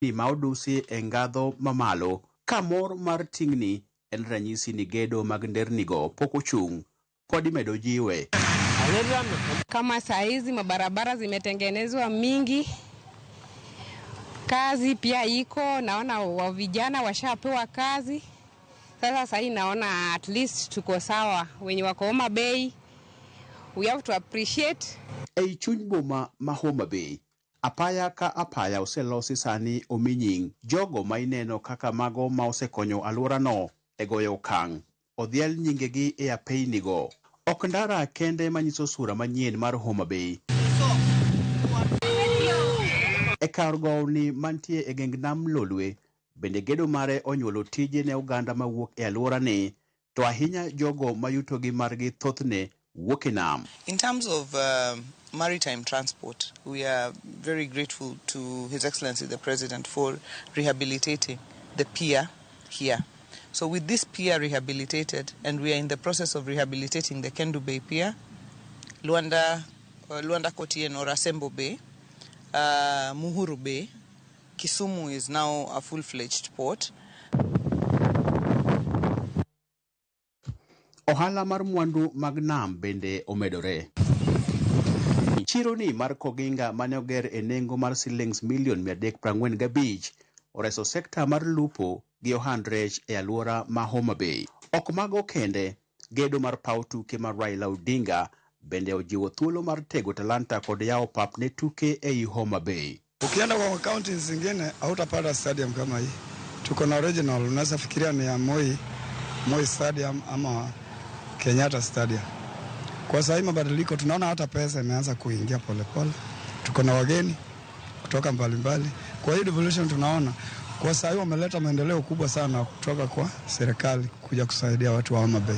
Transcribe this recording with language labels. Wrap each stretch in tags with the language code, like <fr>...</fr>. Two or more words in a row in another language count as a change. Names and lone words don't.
<luo>ni maudusi engadho mamalo kamor mar tingni en ranyisi ni gedo mag ndernigo pok ochung' pod imedo jiwe.</luo> <sw>Kama saa hizi mabarabara zimetengenezwa mingi, kazi pia iko, naona wa vijana washapewa kazi. Sasa hii naona</sw> <en>at least</en> <sw>tuko sawa wenye wako Homa Bay.</sw> <en>We have to appreciate.</en> <luo>Ei chuny boma ma Homa Bay, apaya ka apaya oselosi sani ominying jogo ma ineno kaka mago ma osekonyo alworano e goyo okang'. Odhiel nyingegi e apeinigo. Ok ndara kende manyiso sura manyien mar Homa Bay. E kar gowni mantie e geng nam Lolwe, bende gedo mare onyuolo tije ne oganda mawuok e alworani, to ahinya jogo mayutogi margi thothne wuok e nam.</luo> <en>In terms of maritime transport, we are very grateful to His Excellency the President for rehabilitating the pier here. So with this pier rehabilitated, and we are in the process of rehabilitating the Kendu Bay Pier, Luanda Kotien or Asembo Bay, Muhuru Bay, Kisumu is now a full-fledged port.</en> <luo>Ohala mar mwandu mag nam bende omedore. Chironi mar Koginga mane oger e nengo mar shillings milion 345 oreso sekta mar lupo gi ohand rech e alwora ma Homa Bay. Ok mago kende, gedo mar paw tuke mar Raila Odinga bende ojiwo thuolo mar tego talanta kod yawo pap ne tuke ei Homa Bay.</luo> <sw>Ukienda kwa county zingine hautapata stadium kama hii. Tuko na original, unaweza fikiria ni ya Moi Stadium ama Kenyatta Stadium. Kwa sasa hii mabadiliko tunaona hata pesa imeanza kuingia polepole. Tuko na wageni kutoka mbalimbali. Kwa hiyo devolution tunaona kwa sasa wameleta maendeleo kubwa sana kutoka kwa serikali kuja kusaidia watu wa Homa Bay.</sw>